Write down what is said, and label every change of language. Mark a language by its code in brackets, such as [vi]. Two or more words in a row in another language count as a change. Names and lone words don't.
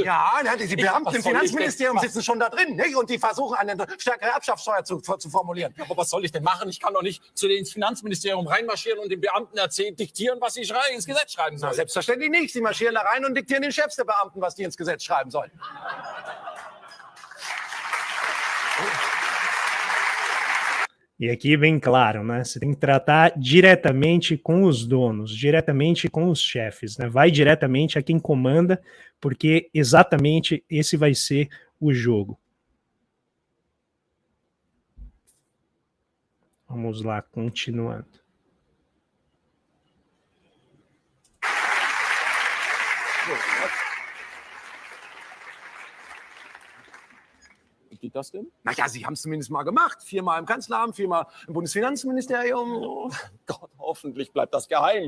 [de] Ja, die Beamten im was soll ich Finanzministerium denn- sitzen schon da drin, ne? Und die versuchen, eine stärkere Erbschaftssteuer zu formulieren. Aber was soll ich denn machen? Ich kann doch nicht zu denen ins Finanzministerium reinmarschieren und den Beamten diktieren, was sie ins Gesetz schreiben Na, sollen. selbstverständlich nicht. Sie marschieren da rein und diktieren den Chefs der Beamten, was die ins Gesetz schreiben sollen. [pt] E aqui bem claro, né? Você tem que tratar diretamente com os donos, diretamente com os chefes, né? Vai diretamente a quem comanda, porque exatamente esse vai ser o jogo. Vamos lá, continuando. [de] Wie geht das denn? Naja, Sie haben es zumindest mal gemacht. 4-mal im Kanzleramt, 4-mal im Bundesfinanzministerium. Oh Gott, hoffentlich bleibt das geheim.